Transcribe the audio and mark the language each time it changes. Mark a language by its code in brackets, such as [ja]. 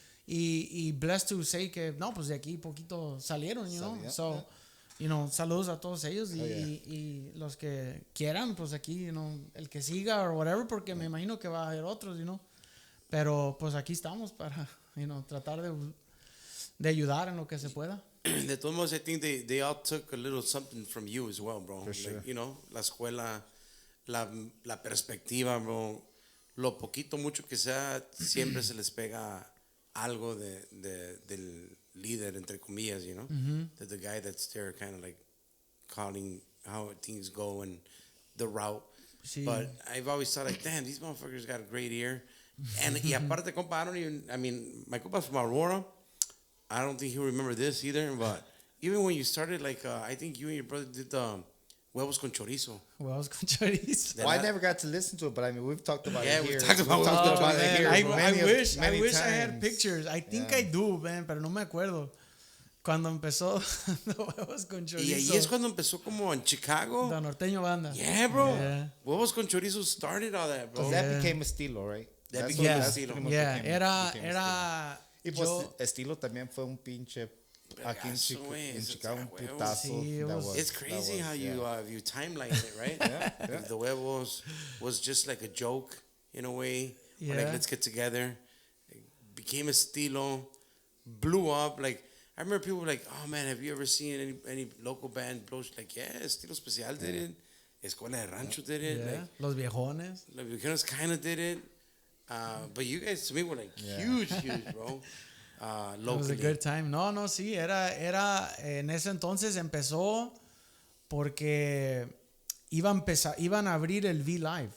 [es] Y [en] blessed to say [es] que, no, pues de aquí poquito salieron, [en] you know, so, you know, [es] saludos a todos ellos y los que quieran, pues aquí, you know, el que siga [en] or whatever, [es] porque me imagino que va a haber otros, you know. Pero pues aquí estamos para, [en] you know, [es] tratar de ayudar en lo que se pueda. De todos modos, [en] I think they all took a little something from you as well, bro. For sure. Like, you know, [es] la escuela, la perspectiva, [en] bro. [es] Lo poquito, mucho que sea, siempre se les pega algo del líder, entre comillas, [en] you know. The guy that's there kind of like calling how things go and the route. [es] Sí. [en] But I've always thought like, damn, these motherfuckers got a great ear. [es] Y aparte, compa, [en] I mean, my compa's from Aurora. I don't think he'll remember this either, but even when you started, like, I think you and your brother did Huevos con Chorizo. [es] Huevos con Chorizo. [en] Well, I never got to listen to it, but I mean, we've talked about it here. We've talked about it here. I wish I had pictures. I think I do, man, [es] pero no me acuerdo. Cuando empezó Huevos con Chorizo. Y ahí es cuando empezó como en Chicago. La Norteño Banda. [en] Yeah, bro. Yeah. Huevos con Chorizo started all that, bro. Because that became Estilo, right? That became Estilo. [es] Era... Y pues Estilo también fue un pinche... Aquí en Chicago, un putazo. Sí, [en] it's crazy how you timeline it, right? The Huevos was just like a joke in a way. Yeah. Or like, let's get together. It became Estilo. Blew up. Like, I remember people were like, oh man, have you ever seen any local band blow? Like, yeah, Estilo Especial did it. Escuela de Rancho did it. Yeah. Like, Los Viejones. Los Viejones kind of did it. But you guys, to me, were like huge, bro. Locally. It was a good time. [es] No, sí, era en ese entonces empezó porque iban a abrir el V-Live.